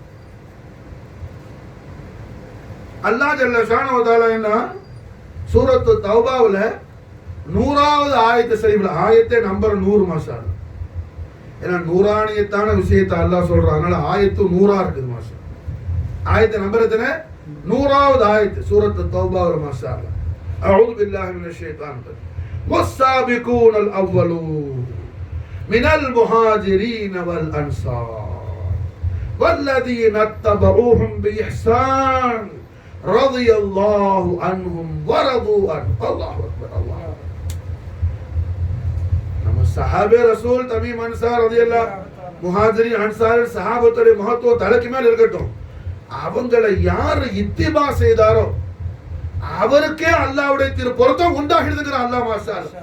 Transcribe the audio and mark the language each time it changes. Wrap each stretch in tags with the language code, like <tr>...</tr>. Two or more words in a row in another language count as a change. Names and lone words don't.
<ta>அல்லாஹ்</ta> <ar>جل شأنه و تعالى</ar> <ta>என்ன சூரத்து தௌபாவுல 100வது ஆயத்து ஷரீஃப்ல ஆயத்தே நம்பர் 100 மாஷா. ஏன்னா நூறானியத்தான விஷயத்தை அல்லாஹ் சொல்றான், அதனால ஆயத்து 100ஆ இருக்குது மாஷா. ஆயத்து நம்பர் எத்தனை? 100வது ஆயத்து சூரத்து தௌபாவுல</ta> <ar>ما شاء الله. أعوذ بالله من الشيطان الرجيم. والسابقون الأولون من المهاجرين والأنصار والذين اتبعوهم بإحسان رضي الله عنهم ورضوا عنه. الله أكبر الله.</ar> <ta>நம்ம சஹாபே ரசூல் தமீம் அன்சார் ரலியல்லாஹு முஹாஜிரின் அன்சார் சஹாபத்துடைய மகத்துவம் தலைக்கு மேல இருக்கட்டும். அவங்களை யார் இத்திபா செய்தாரோ அவருக்கே அல்லாஹ்வுடைய திரு பொருத்தம் உண்டாகிடுதுங்கிற அல்லாஹ்</ta> <ar>ما شاء الله.</ar>